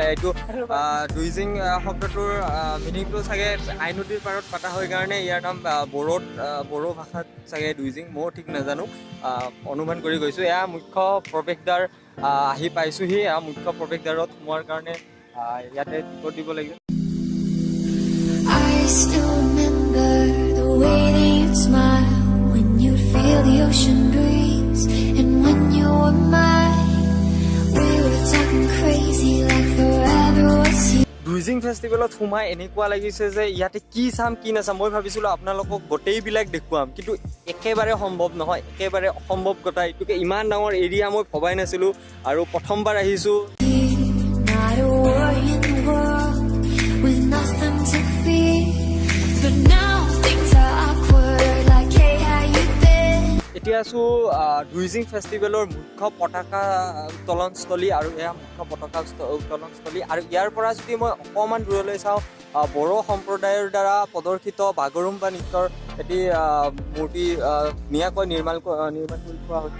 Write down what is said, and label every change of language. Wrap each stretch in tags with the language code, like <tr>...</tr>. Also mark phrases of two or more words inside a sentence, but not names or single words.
<as>এইটো ডুইজিং শব্দটোৰ মিনিংটো চাগে আই নদীৰ পাৰত পতা হয় কাৰণে ইয়াৰ নাম বড়ো ভাষাত চাগে ডুইজিং, ময়ো ঠিক নাজানো, অনুমান কৰি গৈছোঁ। এয়া মুখ্য প্ৰৱেশদ্বাৰ আহি পাইছোঁহি। এয়া মুখ্য প্ৰৱেশদ্বাৰত সোমোৱাৰ কাৰণে ইয়াতে টিকট দিব লাগিব।</as> <en>Feel the ocean breeze, and when you were mine, we were talking crazy like forever was you.</en> <as>ডুইজিং ফেষ্টিভেলত সোমাই এনেকুৱা লাগিছে যে ইয়াতে কি চাম কি নাচাম। মই ভাবিছিলোঁ আপোনালোকক গোটেইবিলাক দেখুৱাম, কিন্তু একেবাৰে সম্ভৱ নহয়, একেবাৰে অসম্ভৱ কথা। এইটোকে ইমান ডাঙৰ এৰিয়া মই ভবাই নাছিলোঁ আৰু প্ৰথমবাৰ আহিছোঁ।</as> <en>Not a worry in the world, with nothing to fear, but now things are awkward like hey how you been.</en> <as>এতিয়া আছোঁ ডুইজিং ফেষ্টিভেলৰ মুখ্য পতাকা উত্তোলনস্থলী, আৰু এয়া মুখ্য পতাকা উত্তোলনস্থলী। আৰু ইয়াৰ পৰা যদি মই অকণমান দূৰলৈ চাওঁ, বড়ো সম্প্ৰদায়ৰ দ্বাৰা প্ৰদৰ্শিত বাগৰুম্বা নৃত্যৰ এটি মূৰ্তি ধুনীয়াকৈ নিৰ্মাণ কৰি থোৱা হৈছে।</as>